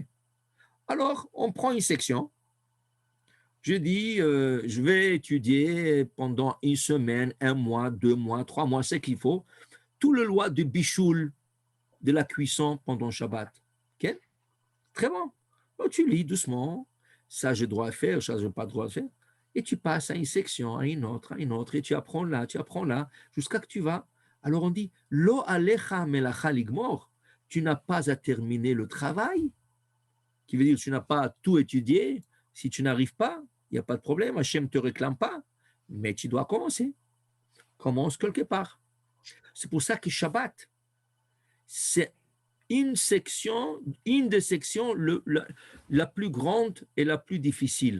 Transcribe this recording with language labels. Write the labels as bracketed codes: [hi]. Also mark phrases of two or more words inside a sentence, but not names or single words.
[fr] Alors, on prend une section. Je dis, je vais étudier pendant une semaine, 1 mois, 2 mois, 3 mois, c'est qu'il faut, tout le loi de bichoul, de la cuisson pendant le Shabbat. Okay? Très bon. Donc, tu lis doucement, ça j'ai droit à faire, ça j'ai pas droit à faire, et tu passes à une section, à une autre, et tu apprends là, jusqu'à que tu vas. Alors on dit, [he] לא עליך מלאכה לגמור, [fr] tu n'as pas à terminer le travail, qui veut dire que tu n'as pas à tout étudier. Si tu n'arrives pas, il n'y a pas de problème, Hachem ne te réclame pas, mais tu dois commencer. Commence quelque part. C'est pour ça que Shabbat, c'est une des sections la plus grande et la plus difficile.